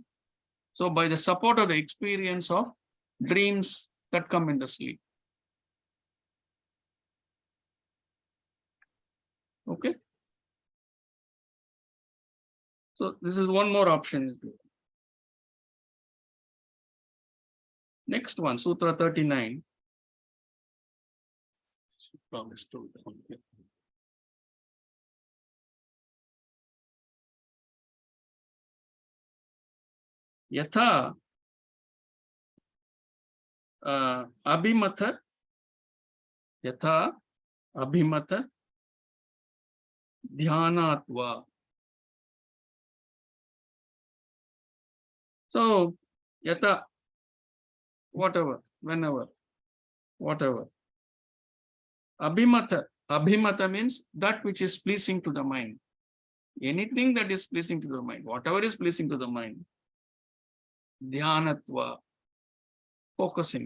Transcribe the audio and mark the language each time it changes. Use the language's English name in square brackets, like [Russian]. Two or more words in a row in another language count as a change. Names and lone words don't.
[English] So by the support of the experience of dreams that come in the sleep. Okay. So this is one more option. Next one, Sutra 39. [Sanskrit] Yatha abhimata dhyanatva. [English] So yatha, whatever, whenever, whatever. Abhimata means that which is pleasing to the mind. Anything that is pleasing to the mind, whatever is pleasing to the mind. Dhyanatva. Focusing.